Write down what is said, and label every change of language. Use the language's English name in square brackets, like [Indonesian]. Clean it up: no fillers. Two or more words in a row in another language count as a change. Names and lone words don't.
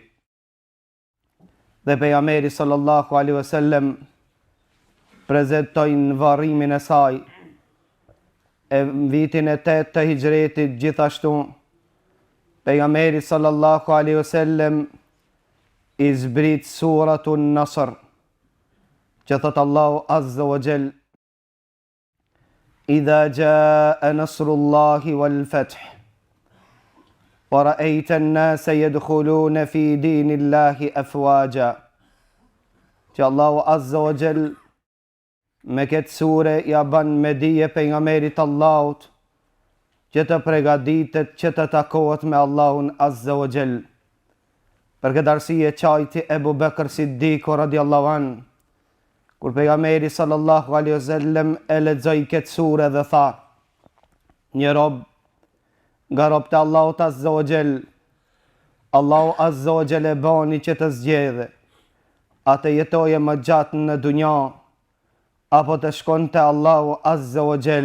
[Albanian] Dhe pejgamberi [Arabic] صلى الله عليه وسلم [Albanian] prezantoi në varrimin e saj e vitin e 8 të hijretit. Gjithashtu pejgamberi [Arabic] صلى الله عليه وسلم [Albanian] i zbrit suratun Nasr, që thot Allahu [Arabic] عز وجل: إذا جاء نصر الله والفتح ورأيت الناس يدخلون في دين الله أفواجا. [Albanian] që Allahu [Arabic] عز وجل [Albanian] me këtë sure ja ban me dije pejgamberit Allahut që të përgatitet që të takohet me Allahun [Arabic] عز وجل. [Albanian] Për këtë arsye çajti Ebu Bekr Siddiku [Arabic] رضي الله عنه, [Albanian] kur pejgamberi [Arabic] صلى الله عليه وسلم [Albanian] e lexoi këtë sure dhe tha: një rob nga robët e Allahut [Arabic] عز وجل, [Albanian] Allahu [Arabic] عز وجل [Albanian] e bani që të zgjedhë, atë jetoje më gjatë në dunja, apo të shkon te Allahu [Arabic] عز وجل.